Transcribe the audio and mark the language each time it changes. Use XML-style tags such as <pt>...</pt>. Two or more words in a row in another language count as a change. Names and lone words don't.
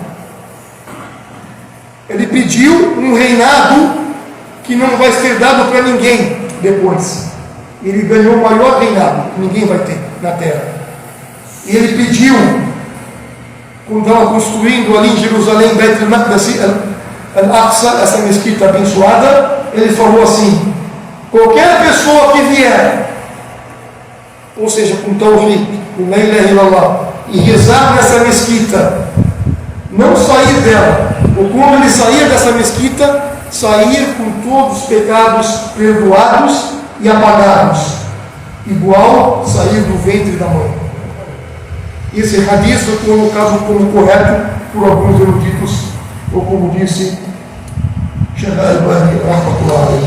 <pt>Ele pediu um reinado que não vai ser dado para ninguém depois. Ele ganhou o maior reinado que ninguém vai ter na terra. E ele pediu, quando estava construindo ali em Jerusalém, Beit al-Maqdis al-Aqsa, essa mesquita abençoada, ele falou assim: qualquer pessoa que vier, ou seja, com Tawhid, com</pt> <ar>لا إله إلا الله,</ar> <pt>e rezar nessa mesquita, não sair dela, ou quando ele sair dessa mesquita, sair com todos os pecados perdoados e apagados, igual sair do ventre da mãe. Esse hadith foi colocado como correto por alguns eruditos, ou como disse Sheikh Al-Albani</pt> <ar>رحمة الله عليه.</ar>